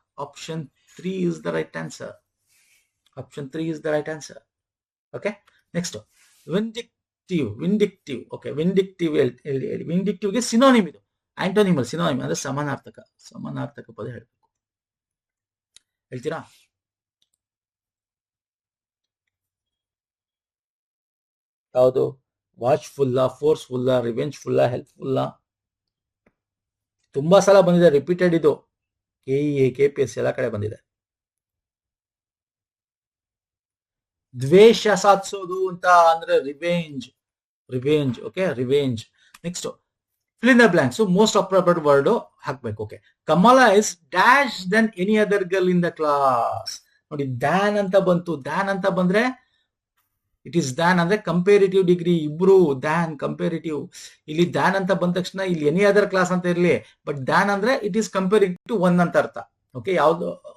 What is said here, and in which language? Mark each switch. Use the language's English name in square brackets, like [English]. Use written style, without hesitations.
[English] Option 3 is the right answer. Option 3 is the right answer. Okay, next vindictive. [Kannada] Okay, vindictive ಗೆ synonym ಇದು, ಆಂಟೋನಿಮ್. Synonym ಅಂದ್ರೆ ಸಮಾನಾರ್ಥಕ ಪದ ಹೇಳ್ಬೇಕು. ಹೇಳ್ತೀರಾ? [English] ಯಾವುದು? Watchful, forceful, revengeful, helpful? [Kannada] ತುಂಬಾ ಸಲ ಬಂದಿದೆ, ರಿಪೀಟೆಡ್ ಇದು. KEA, KPS ಎಲ್ಲ ಕಡೆ ಬಂದಿದೆ. ದ್ವೇಷ ಸಾಧಿಸೋದು ಅಂತ ಅಂದ್ರೆ revenge. Okay, revenge. [English] Next fill in the blanks. So most appropriate word ಹಾಕ್ಬೇಕು. Okay, Kamala is dash then any other girl in the class. [Kannada] ನೋಡಿ, ದ್ಯಾನ್ ಅಂತ ಬಂತು. ದ್ಯಾನ್ ಅಂತ ಬಂದ್ರೆ [English] it is than [Kannada] ಅಂದ್ರೆ ಕಂಪೇರಿಟಿವ್ ಡಿಗ್ರಿ, ಇಬ್ರು ದ್ಯಾನ್ ಕಂಪೇರಿಟಿವ್. ಇಲ್ಲಿ than ಅಂತ ಬಂದ ತಕ್ಷಣ ಇಲ್ಲಿ ಎನಿ ಅದರ್ ಕ್ಲಾಸ್ ಅಂತ ಇರ್ಲಿ, ಬಟ್ ದ್ಯಾನ್ ಅಂದ್ರೆ ಇಟ್ ಈಸ್ ಕಂಪೇರಿಟಿವ್ 1 ಅಂತ ಅರ್ಥ. ಓಕೆ, ಯಾವ್ದು?